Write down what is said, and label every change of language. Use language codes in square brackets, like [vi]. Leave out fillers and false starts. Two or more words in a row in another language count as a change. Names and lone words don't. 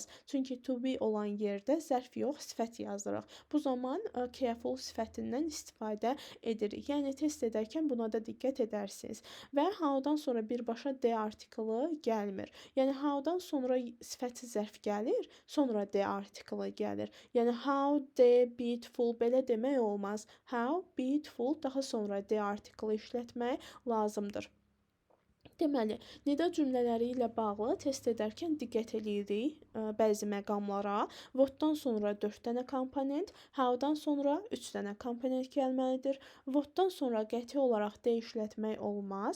[az] Çünki [en] to be [az] olan yerdə zərf yox, sifət yazırıq. Bu zaman careful sifətindən istifadə edirik. Yəni test edərkən buna da diqqət edərsiniz. Və how-dan sonra birbaşa de artiklı gəlmir. Yəni how-dan sonra sifəti zərf gəlir, sonra de artiklı gəlir. Yəni [en] how the beautiful [az] belə demək olmaz. [en] How beautiful, [az] daha sonra de artiklı işlətmək lazımdır. Deməli, nida cümlələri ilə bağlı test edərkən diqqət eləyirik bəzi məqamlara. Whatdan sonra 4 dənə komponent, how-dan sonra 3 dənə komponent gəlməlidir. Whatdan sonra qəti olaraq dəyişlətmək olmaz.